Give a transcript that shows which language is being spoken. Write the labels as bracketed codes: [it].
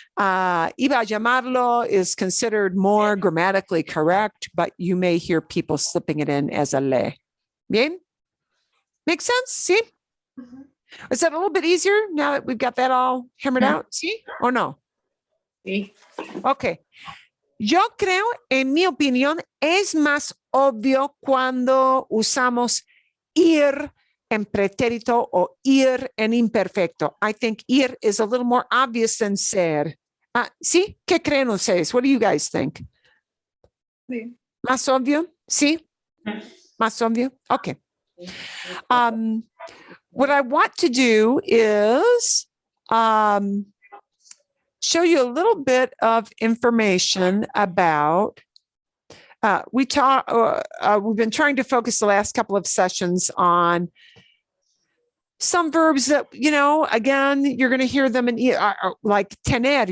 [es] Iba a llamarlo [en] is considered more grammatically correct, but you may hear people slipping it in as a le. [es] Bien? [en] Make sense? See? Mhm. Is that a little bit easier now that we've got that all hammered out? See? Or no? See? Okay. [es] Yo creo, en mi opinión, es más obvio cuando usamos ir en pretérito o ir en imperfecto. [en] I think ir is a little more obvious than ser. [es] ¿Sí? ¿Qué creen ustedes? [en] What do you guys think? [es] Sí. ¿Más obvio? ¿Sí? ¿Más obvio? [en] Okay. What I want to do is show you a little bit of information about we've been trying to focus the last couple of sessions on some verbs that, again, you're going to hear them in like tener.